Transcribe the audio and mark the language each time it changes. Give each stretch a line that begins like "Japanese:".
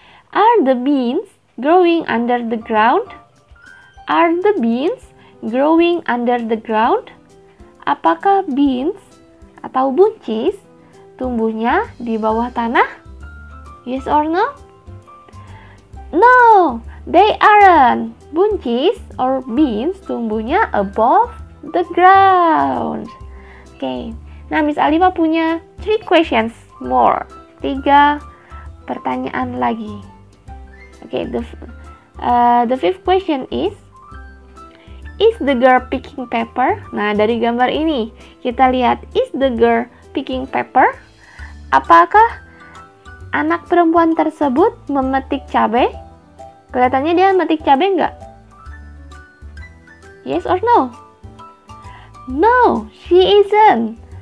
English: Are the beans growing under the ground? Are the beans growing under the ground?
Indonesian: Apakah beans atau buncis tumbuhnya di bawah tanah?
English: Yes or no? No, they aren't.
Indonesian: Buncis
English: or beans
Indonesian: tumbuhnya
English: above the ground. Okay.
Indonesian: Nah, Miss Alifa punya 3
English: questions more.
Indonesian: 3 pertanyaan lagi.
English: Okay, the fifth question is the girl picking pepper?
Indonesian: Nah, dari gambar ini kita lihat,
English: is the girl picking pepper?
Indonesian: Apakah anak perempuan tersebut memetik cabai? Kelihatannya dia memetik cabai nggak?
English: Yes or no? No, she isn't.